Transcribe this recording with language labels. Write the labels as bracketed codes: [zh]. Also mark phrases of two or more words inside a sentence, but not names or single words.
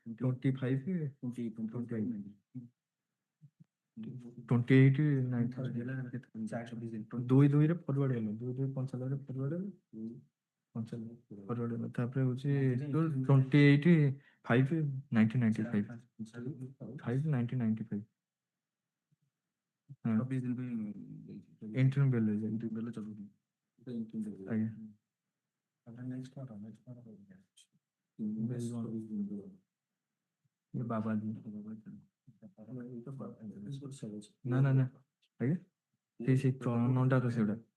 [or] 28/9 ଦୁଇ ଦୁଇରେ ଫରୱାର୍ଡ ହେଲା 2/2 ଫରୱାର୍ଡ ହେଲା 55 ଫରୱାର୍ଡ ହେଲା ତାପରେ ହଉଛି 28/5/1995 5/1995 ହଁ 24 दिन ପାଇଁ [en] interim bill है interim bill ଚଲୁନି interim bill [or] ଆଜ୍ଞା ତାପରେ next କଣ କହିବେ [hi] ये बाबा जी [or] ନା ନା ନା ଆଜ୍ଞା ସେଇ ନଣ୍ଡା ତ ସେଗୁଡ଼ା